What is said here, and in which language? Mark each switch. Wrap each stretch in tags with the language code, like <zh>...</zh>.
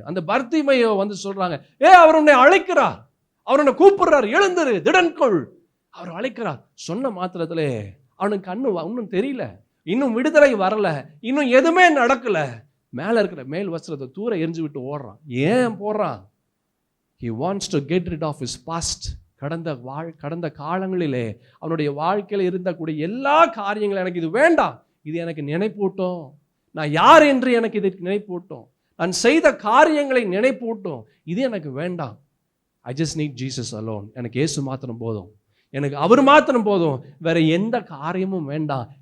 <ta>அந்த பர்த்திமையோ வந்து சொல்றாங்க, அவர் உன்னை அழைக்கிறார், அவர் உன்னை கூப்பிடுறார், எழுந்துரு, திடன்கொள். அவர் அழைக்கிறார். சொன்ன மாத்திரத்திலே அவனுக்கு கண்ணு இன்னும் தெரியல, இன்னும் விடுதலை வரல, இன்னும் எதுவுமே நடக்கல. மேல இருக்கிற மேல் வஸ்திரத்தை தூர எரிஞ்சு விட்டு ஓடுறான். ஏன் போடுறான்?</ta> <en>He wants to get rid of his past.</en> <ta>கடந்த காலங்களிலே அவனுடைய வாழ்க்கையில் இருந்தக்கூடிய எல்லா காரியங்களும் எனக்கு இது வேண்டாம், இது எனக்கு நினைப்பூட்டும், நான் யார் என்று எனக்கு இது நினைப்பூட்டும், நான் செய்த காரியங்களை நினைப்பூட்டும், இது எனக்கு வேண்டாம்.</ta> <en>I just need Jesus alone.</en> <ta>எனக்கு இயேசு மாத்திரம் போதும், எனக்கு அவர் மாத்திரம் போதும், வேற எந்த காரியமும் வேண்டாம்.</ta>